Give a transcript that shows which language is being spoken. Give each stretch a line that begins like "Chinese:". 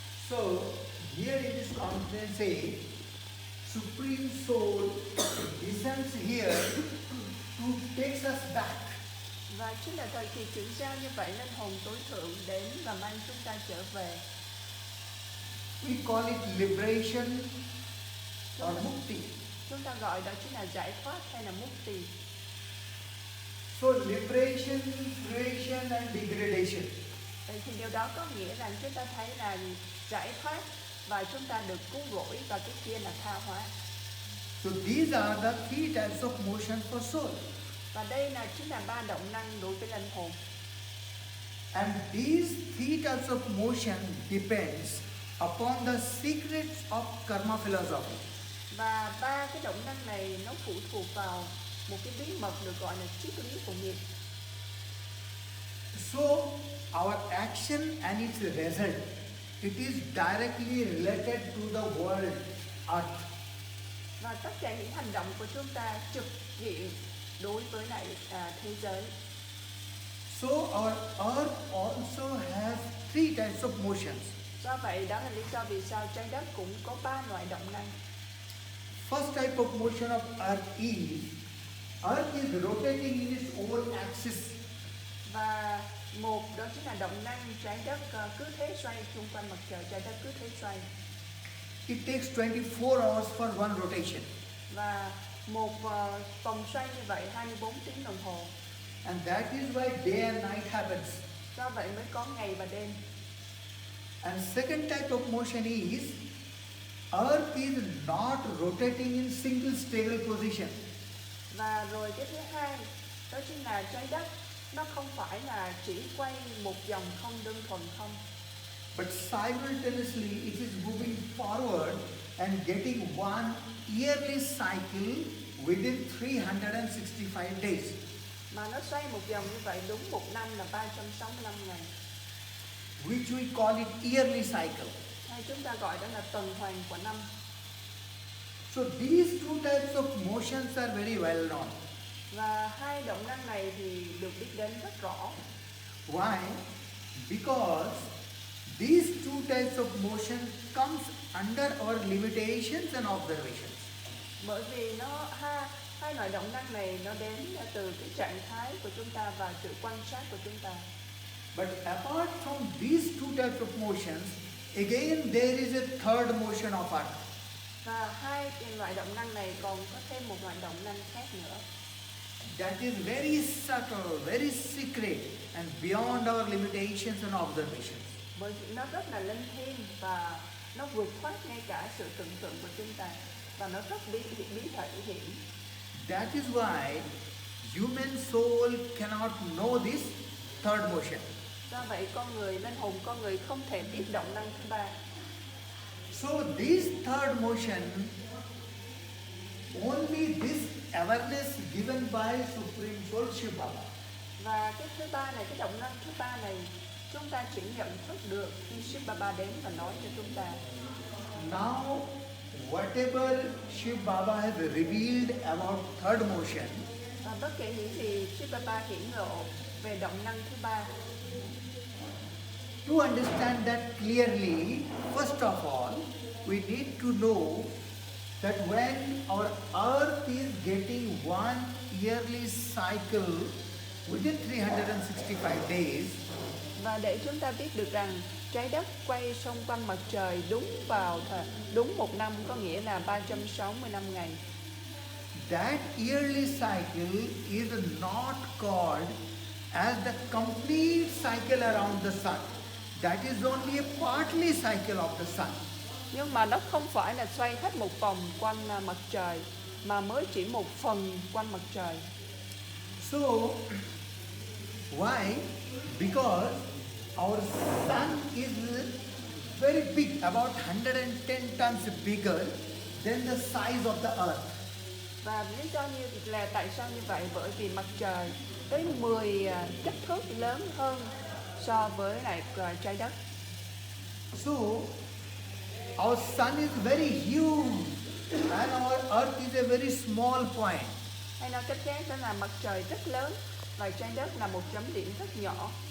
English: So here in this confluence, Supreme Soul descends here to takes us back.
Vietnamese: và chính là thời kỳ chuyển giao như vậy, linh hồn tối thượng đến và mang chúng ta trở về.
English: We call it liberation or mukti.
Vietnamese: Chúng ta gọi đó chính là giải thoát hay là mukti.
English: So liberation, creation and degradation.
Vietnamese: Vậy thì điều đó có nghĩa rằng chúng ta thấy là giải thoát và chúng ta được cứu rỗi, và cái kia là tha hóa.
English: So these are the three types of motion for soul.
Vietnamese: Và đây chính là ba động năng đối với linh hồn.
English: And these three types of motion depends upon the secrets of karma philosophy.
Vietnamese: Và ba cái động năng này nó phụ thuộc vào một cái bí mật được gọi là triết lý của nghiệp.
English: So our action and its result, it is directly related to the world earth.
Vietnamese: Và tất cả những hành động của chúng ta trực diện đối với lại thế giới.
English: So our earth also has three types of motions.
Vietnamese: Do vậy đó là lý do vì sao trái đất cũng có ba loại động năng.
English: First type of motion of earth is rotating in its own axis.
Vietnamese: Và một đó chính là động năng trái đất cứ thế xoay xung quanh mặt trời, trái đất cứ thế xoay.
English: It takes 24 hours for one rotation.
Vietnamese: Và một vòng xoay như vậy 24 tiếng đồng hồ.
English: And that is why day and night happens.
Vietnamese: Do vậy mới có ngày và đêm.
English: And second type of motion is earth is not rotating in single stable position.
Vietnamese: Và rồi cái thứ hai đó chính là trái đất nó không phải là chỉ quay một vòng không đơn thuần không,
English: But simultaneously it is moving forward and getting one yearly cycle within 365 days.
Vietnamese: mà nó xoay một vòng như vậy đúng một năm là 365 ngày.
English: Which we call it yearly cycle.
Vietnamese: Hay chúng ta gọi đó là tuần hoàn của năm.
English: So these two types of motions are very well known.
Vietnamese: Và hai động năng này thì được biết đến rất rõ.
English: Why? Because these two types of motion comes under our limitations and observations.
Vietnamese: Bởi vì hai loại động năng này nó đến từ cái trạng thái của chúng ta và sự quan sát của chúng ta.
English: But apart from these two types of motions, again there is a third motion of earth.
Vietnamese: Và hai loại động năng này còn có thêm một loại động năng khác nữa.
English: That is very subtle, very secret and beyond our limitations and observations.
Vietnamese: Bởi vì nó rất là linh thiêng và nó vượt thoát ngay cả sự tưởng tượng của chúng ta, và nó rất bí thể hiện.
English: That is why human soul cannot know this third motion.
Vietnamese: Do vậy linh hồn con người không thể biết động năng thứ ba.
English: So this third motion, only this awareness given by Supreme Soul Shiva Baba.
Vietnamese: Và cái thứ ba này, cái động năng thứ ba này chúng ta chỉ nhận thức được khi Shiva Baba đến và nói cho chúng ta.
English: Now whatever Shiv Baba has revealed about third motion,
Vietnamese: Và bất kể những gì Shiv Baba hiển lộ về động năng thứ ba,
English: to understand that clearly, first of all, we need to know that when our earth is getting one yearly cycle within 365 days,
Vietnamese: và để chúng ta biết được rằng trái đất quay xung quanh mặt trời đúng một năm, có nghĩa là 365 ngày.
English: that yearly cycle is not called as the complete cycle around the sun. That is only a partly cycle of the sun.
Vietnamese: Nhưng mà nó không phải là xoay hết một vòng quanh mặt trời, mà mới chỉ một phần quanh mặt trời.
English: So, why? Because our sun is very big, about 110 tons bigger than the size of the earth.
Vietnamese: Và lý do là tại sao như vậy? Bởi vì mặt trời tới 10 kích thước lớn hơn so với lại trái đất.
English: So, our sun is very huge and our earth is a very small point.
Vietnamese: Hay nói cách khác đó là mặt trời rất lớn và trái đất là một chấm điểm rất nhỏ.